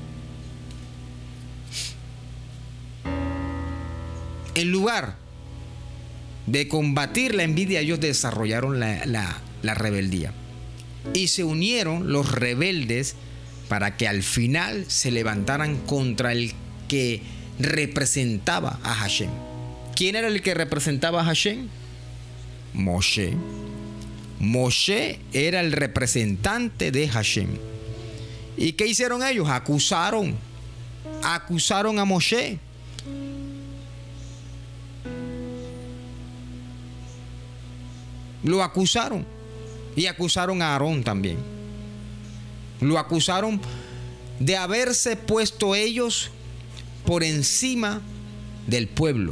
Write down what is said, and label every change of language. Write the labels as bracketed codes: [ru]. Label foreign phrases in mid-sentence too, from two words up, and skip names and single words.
[es] En lugar de combatir la envidia, ellos desarrollaron la rebeldía. Y se unieron los rebeldes para que al final se levantaran contra el que representaba a Hashem. ¿Quién era el que representaba a Hashem? Moshe. Moshe era el representante de Hashem. ¿Y qué hicieron ellos? Acusaron a Moshe. Lo acusaron. Y acusaron a Aarón también. Lo acusaron de haberse puesto ellos por encima del pueblo.